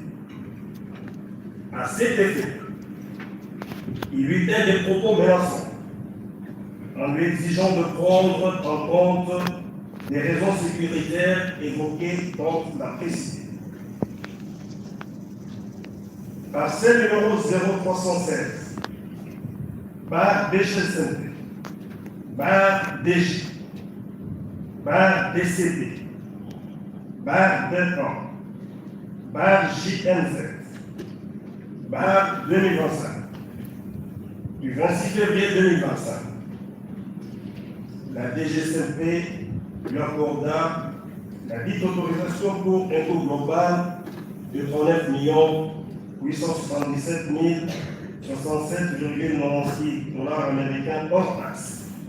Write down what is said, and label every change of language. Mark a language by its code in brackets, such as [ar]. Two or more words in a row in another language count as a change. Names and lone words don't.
[fr] À cet effet, il lui tint des propos menaçants en lui exigeant de prendre en compte les raisons sécuritaires évoquées dans la précédente. Parcelle numéro 0316, bar DGCMP, bar DG, bar DCP, bar DETAN, bar JNZ, bar 2025, du 26 février 2025. La DGCMP lui accorda la dite autorisation pour un coût global de 39 877 67,96 $ américains hors taxe.